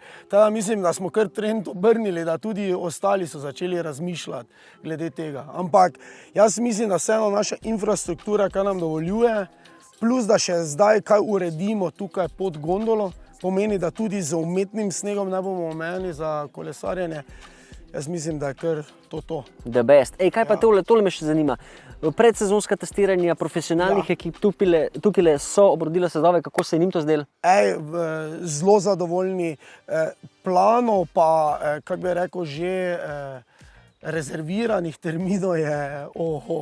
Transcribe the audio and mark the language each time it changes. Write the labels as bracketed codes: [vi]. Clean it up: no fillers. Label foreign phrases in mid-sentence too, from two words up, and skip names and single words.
[sl] Teda mislim, da smo kar trend obrnili, da tudi ostali so začeli razmišljati glede tega. Ampak jaz mislim, da vseeno naša infrastruktura, kar nam dovoljuje, plus da še zdaj kaj uredimo tukaj pod gondolo, pomeni, da tudi z umetnim snegom ne bomo omejeni za kolesarjenje. Jaz mislim, da je kar to. [en] The best. [sl] Ej, kaj pa tole me še zanima. Predsezonska testiranja profesionalnih ekip tukaj so obrodila sadove, kako se je njim to zdelo? Ej, zelo zadovoljni. Planov pa, kako bi rekel, že rezerviranih terminov je oho.